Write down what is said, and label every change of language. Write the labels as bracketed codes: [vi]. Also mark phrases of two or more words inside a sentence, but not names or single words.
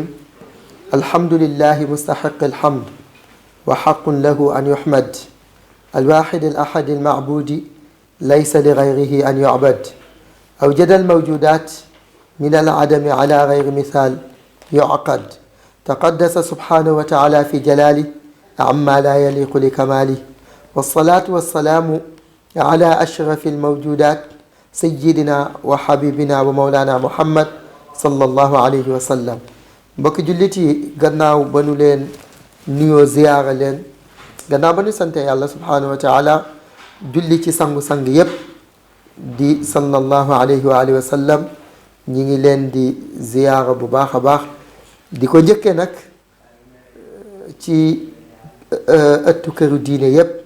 [ar] الحمد لله مستحق الحمد وحق له أن يحمد، الواحد الأحد المعبود ليس لغيره أن يعبد، أوجد الموجودات من العدم على غير مثال يعقد، تقدس سبحانه وتعالى في جلاله عما لا يليق لكماله، والصلاة والسلام على أشرف الموجودات سيدنا وحبيبنا ومولانا محمد صلى الله عليه وسلم. [wo] mbokki jullit yi gannaaw ba nu leen nuyoo ziyaara leen, gannaaw ba nu sante yàlla [ar] سبحانه وتعالى [wo] julli ci sangu-sang yépp di [ar] صلى الله عليه وعلى آله وسلم, [wo] ñi ngi leen di ziyaara bu baax a baax, di ko njëkkee nag ci ëttu këru diine yépp.